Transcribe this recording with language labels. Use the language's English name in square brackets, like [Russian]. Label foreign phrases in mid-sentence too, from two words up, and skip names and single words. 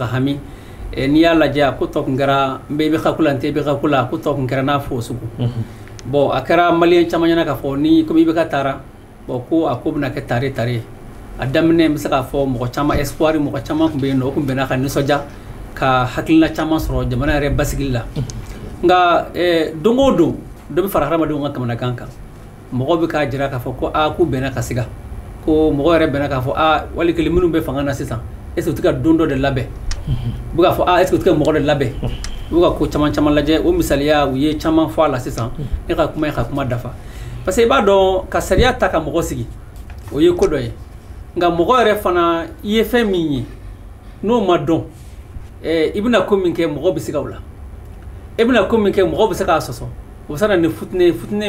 [Bambara] hami n'i y'a lajɛ ko tɔ kun kɛra n bɛ i bɛ ka kula n tɛ i bɛ ka kula ko tɔ kun kɛra n'a fɔ o sugu bon a kɛra maliyɛn caman ɲɛna k'a fɔ ni komi i bɛ ka taara bon ko a ko bɛna kɛ tare a daminɛ n bɛ se k'a fɔ mɔgɔ caman espoir mɔgɔ caman kun bɛ yen nɔ o kun bɛnna ka nisɔndiya ka hakilina caman sɔrɔ jamana yɛrɛ basigili la nka don o don dɔ bɛ fara hadamadenw ka kamanagan kan mɔgɔ bɛ k'a jira k'a fɔ ko k'u bɛnna ka siga ko mɔgɔ yɛrɛ bɛnna k'a fɔ wali kelen minnu bɛ fanga na sisan [French] est-ce que [Bambara] tu ka don dɔ de labɛn u bɛ k'a fɔ [French] est-ce que [Bambara] tu ka mɔgɔ de labɛn u bɛ ka ko caman caman lajɛ o misaliya u ye caman fɔ a la sisan ne ka kuma dafa [French] parce que [Bambara] i b'a dɔn ka sariya ta ka mɔgɔ sigi o ye ko dɔ ye nka mɔgɔ yɛrɛ fana i ye fɛn min ye n'o ma dɔn i bɛna ko min kɛ mɔgɔ bɛ se ka o la i bɛna ko min kɛ mɔgɔ bɛ se k'a sɔsɔ o bɛ se ka na ni futɛnɛ